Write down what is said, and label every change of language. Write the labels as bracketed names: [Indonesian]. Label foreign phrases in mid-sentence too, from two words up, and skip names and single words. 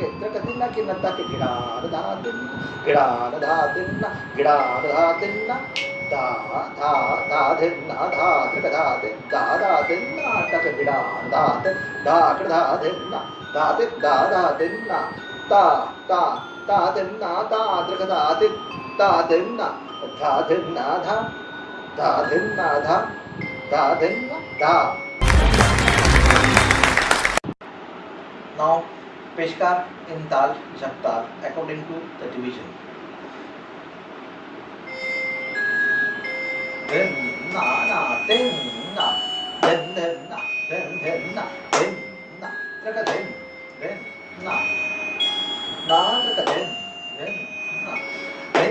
[English] trakadenna kinatagida da denna gida da denna gida da denna da denna da trikada da denna takagida da krida denna da denna da denna da trikada da denna denna denna denna da. Now Peshkar in Tal Japtal according to the division. Then na then na then na then na traka then na traka then na then